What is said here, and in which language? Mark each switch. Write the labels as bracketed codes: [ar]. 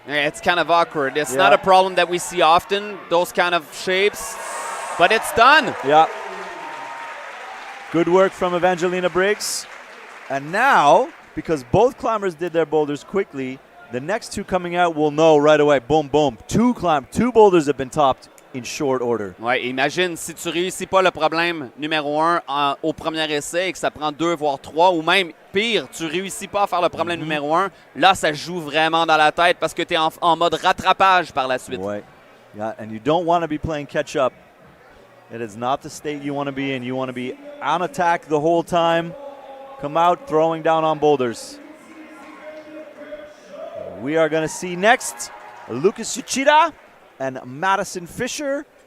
[en] Yeah, it's kind of awkward. It's not a problem that we see often, those kind of shapes, but it's done. Yeah. Good work from Evangelina Briggs. And now, because both climbers did their boulders quickly, the next two coming out will know right away. Boom, boom. Two boulders have been topped in short order. [fr] Ouais, imagine si tu réussis pas le problème numéro 1 au premier essai et que ça prend 2 voire 3, ou même pire, tu réussis pas à faire le problème numéro 1, là ça joue vraiment dans la tête parce que tu es en mode rattrapage par la suite. Ouais. [en] Yeah, and you don't want to be playing catch up. It is not the state you want to be in. You want to be on attack the whole time. Come out throwing down on boulders. We are going to see next Lucas Uchida and Madison Fisher.